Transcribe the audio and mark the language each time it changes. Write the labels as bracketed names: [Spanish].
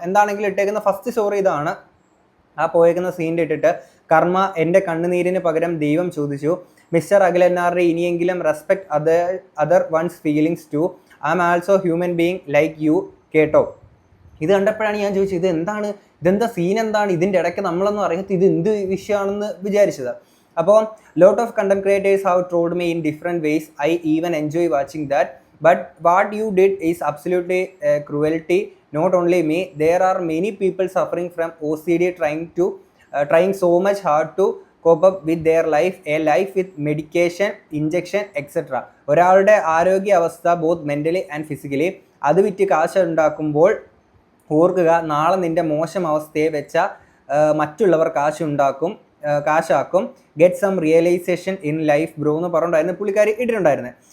[Malayalam] എന്താണെങ്കിലും ഇട്ടേക്കുന്ന first story ഇതാണ്. ആ പോയേക്കുന്ന സീൻ്റെ ഇട്ടിട്ട്, കർമ്മ എൻ്റെ കണ്ണുനീരിന് പകരം ദൈവം ചോദിച്ചു, മിസ്റ്റർ അഖിലന്നാർഡി ഇനിയെങ്കിലും [English] respect other one's feelings too, I am also human being like you, [Malayalam] കേട്ടോ. ഇത് കണ്ടപ്പോഴാണ് ഞാൻ ചോദിച്ചത് ഇതെന്താണ്, ഇതെന്താ സീൻ എന്താണ്, ഇതിൻ്റെ ഇടയ്ക്ക് നമ്മളൊന്നും അറിയാത്ത ഇത് എന്ത് വിഷയമാണെന്ന് വിചാരിച്ചത്. [English] അപ്പോൾ lot of content creators have trolled me in different ways, I even enjoy watching that, but what you did is absolutely cruelty. Not only me, there are many people suffering from OCD trying so much hard to cope up with their life, a life with medication, injection, etc. [Malayalam] ഒരാളുടെ ആരോഗ്യ അവസ്ഥ [English] both mentally and physically, [Malayalam] അത് വിറ്റ് കാശ് ഉണ്ടാക്കുമ്പോൾ ഓർക്കുക, നാളെ നിൻ്റെ മോശം അവസ്ഥയെ വെച്ച മറ്റുള്ളവർ കാശാക്കും. [English] get some realization in life bro [Malayalam] എന്ന് പറഞ്ഞിട്ടുണ്ടായിരുന്നു പുള്ളിക്കാരി ഇട്ടിട്ടുണ്ടായിരുന്നത്.